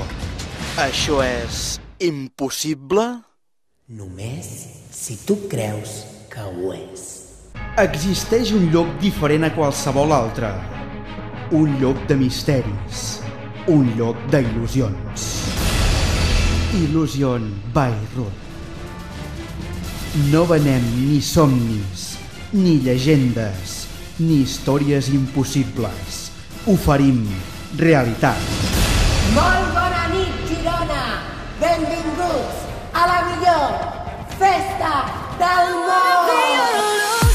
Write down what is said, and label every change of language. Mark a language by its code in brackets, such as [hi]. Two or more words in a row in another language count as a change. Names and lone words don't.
[ca] Això és impossible? Només si tu creus que ho és. Existeix un lloc diferent a qualsevol altre. Un lloc de misteris. Un lloc d'il·lusions. [en] Illusion by Ruth. [ca] No venem ni somnis, ni llegendes, ni històries impossibles. Oferim realitat. Molt bona nit, Girona! Benvinguts a la millor festa del món!